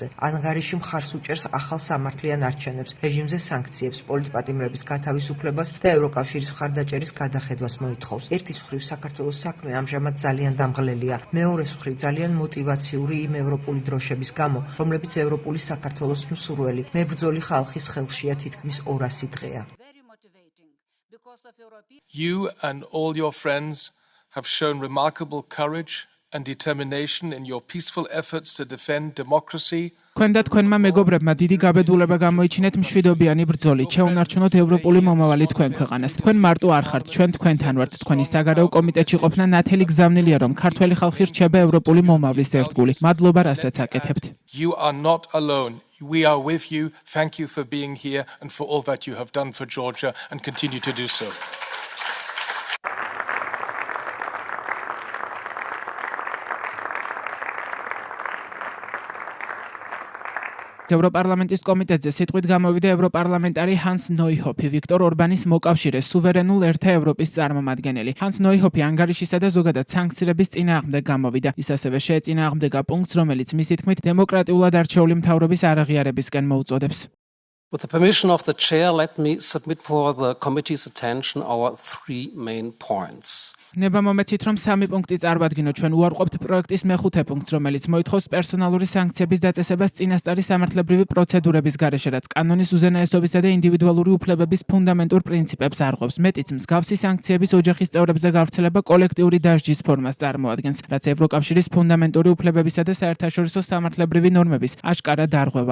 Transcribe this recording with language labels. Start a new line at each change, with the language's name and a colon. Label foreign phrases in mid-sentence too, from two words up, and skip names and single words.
Georgian: ანგარიში მხარს უჭერს ახალ სამართლიან არჩევნებს, რეჟიმზე სანქციებს, პოლიტპატიმრების გათავისუფლებას და ევროკავშირის მხარდაჭერის გადახედვას მოითხოვს. ერთის მხრივ საქართველოს საქმე ამჟამად ძალიან დამღლელია, მეორეს მხრივ ძალიან мотиваციური იმ ევროპული დროშების გამო, რომლებიც ევროპული საქართველოს მსურველი, მებრძოლი ხალხის ხელშია თითქმის 200 დღეა.
English: You and all your friends have shown remarkable courage and determination in your peaceful efforts to defend democracy.
Georgian: თქვენ და თქვენმა მეგობრებმა დიდი გაბედულება გამოიჩინეთ მშვიდობიანი ბრძოლით. შეუნარჩუნოთ ევროპული მომავალი თქვენ ქვეყანას. თქვენ მარტო არ ხართ, ჩვენ თქვენთან ვართ. თქვენი საგარეო კომიტეტში ყოფნა ნათელი გზავნილია, რომ ქართველი ხალხი რჩება ევროპული მომავლის ერთგული. მადლობა, რასაც აკეთებთ.
English: You are not alone. We are with you. Thank you for being here and for all that you have done for Georgia and continue to do so.
Georgian: ევროპარლამენტის კომიტეტზე სიტყვით გამოვიდა ევროპარლამენტარი ჰანს ნოიჰოფი, ვიქტორ ორბანის მოკავშირე სუვერენულ ერთა ევროპის წარმომადგენელი. ჰანს ნოიჰოფი ანგარიშისა და ზოგადად სანქციების წინააღმდეგ გამოვიდა. ის ასევე შეეწინააღმდეგა პუნქტს, რომელიც მისი თქმით დემოკრატიულად არჩეული მთავრობის არაღიარებისკენ მოუწოდებს.
English: With the permission of the chair, let me submit for the committee's attention our three main points.
Georgian: ნება მომეცით, რომ 3 პუნქტი წარვადგინოთ. ჩვენ უარყოფთ პროექტის მეხუთე პუნქტს, რომელიც მოითხოვს პერსონალური სანქციების დაწესებას წინასწარი სამართლებრივი პროცედურების გარეშე, რაც კანონის უზენაესობისა და ინდივიდუალური უფლებების ფუნდამენტურ პრინციპებს არღვევს. მეტიც, მსგავსი სანქციების ოჯახის წევრებზე გავრცელება კოლექტიური დასჯის ფორმას წარმოადგენს, რაც ევროკავშირის ფუნდამენტური უფლებებისა და საერთაშორისო სამართლებრივი ნორმების აშკარა დარღვევა.